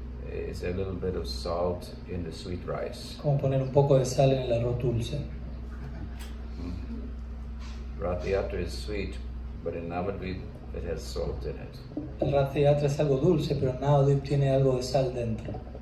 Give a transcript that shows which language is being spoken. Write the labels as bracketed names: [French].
[English] It's a little bit of salt in the sweet rice. [Spanish] Como poner un poco de sal en el arroz dulce. [English] Ratha Yatra is sweet, but in Navadvip it has salt in it. [Spanish] El Ratha Yatra es algo dulce, pero en Navadvip tiene algo de sal dentro.